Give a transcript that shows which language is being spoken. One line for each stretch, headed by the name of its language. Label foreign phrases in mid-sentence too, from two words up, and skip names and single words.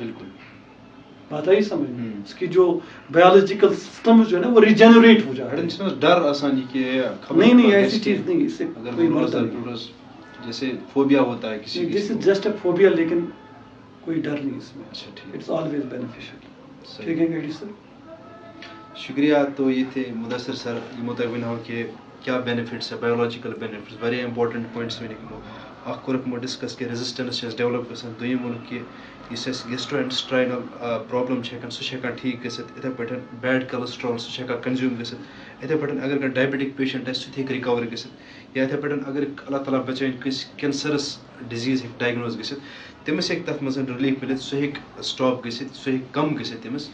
Urdu: بالکل, بات آئی سمجھ, اس کی جو
English: biological system
Urdu: جو ہے نا وہ ریجنریٹ ہو جاتا ہے. ڈر آسانی کے نہیں ایسی چیز نہیں, اس سے کوئی مرتا نہیں. جیسے فوبیا ہوتا ہے کسی
English: This is just a phobia,
Urdu: لیکن کوئی ڈر نہیں اس میں.
English: It's always beneficial.
Urdu: ٹھیک ہے
English: گیڈی سر,
Urdu: شکریہ. تو یہ تھے مدثر سر
Kashmiri: یمو تۄہہِ ؤنہو کہ
Urdu: کیا بینیفٹس ہے,
English: biological benefits,
Kashmiri: واریاہ
English: important points
Kashmiri: ؤنِکھ یِمو. اکھ کوٚرُکھ یِمو ڈسکس کہ ریزسٹنس چھِ ڈیولپ گژھان. دوٚیِم ووٚنُکھ کہ یُس اَسہِ
English: gastro intestinal problem
Kashmiri: چھِ ہٮ۪کان سُہ چھِ ہٮ۪کان ٹھیٖک گٔژھِتھ. یِتھَے پٲٹھۍ
English: bad cholesterol
Kashmiri: سُہ چھِ ہٮ۪کان کنزیوٗم گٔژھِتھ. یِتھَے پٲٹھۍ اگر کانٛہہ
English: diabetic patient
Kashmiri: آسہِ سُہ تہِ ہیٚکہِ رِکور گٔژھِتھ. یا یِتھَے پٲٹھۍ اگر اللہ تعالیٰ بچٲیِن کٲنٛسہِ کینسرس ڈِزیٖز ہیٚکہِ ڈایگنوز گٔژھِتھ, تٔمِس ہیٚکہِ تَتھ منٛز رِلیٖف مِلِتھ, سُہ ہیٚکہِ سٹاپ گٔژھِتھ, سُہ ہیٚکہِ کم گٔژھِتھ تٔمِس.